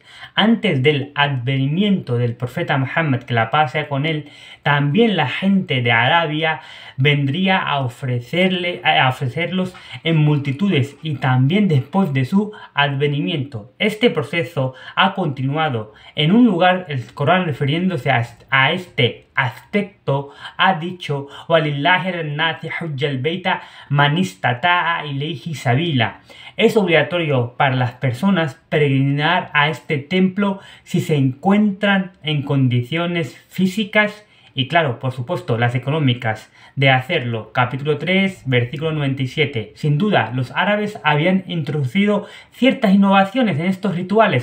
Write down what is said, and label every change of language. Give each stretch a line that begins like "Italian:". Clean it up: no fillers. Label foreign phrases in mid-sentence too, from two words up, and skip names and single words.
Spanish: Antes del advenimiento del profeta Muhammad, que la paz sea con él, también la gente de Arabia vendría a ofrecerlos en multitudes, y también después de su advenimiento. Este proceso ha continuado. En un lugar, el Corán, refiriéndose a este aspecto, ha dicho:
Arabic: "ولله الناس حج البيت من استطاع إليه سبيلا".
Spanish: Es obligatorio para las personas peregrinar a este templo si se encuentran en condiciones físicas y, claro, por supuesto, las económicas de hacerlo. Capítulo 3, versículo 97. Sin duda, los árabes habían introducido ciertas innovaciones en estos rituales.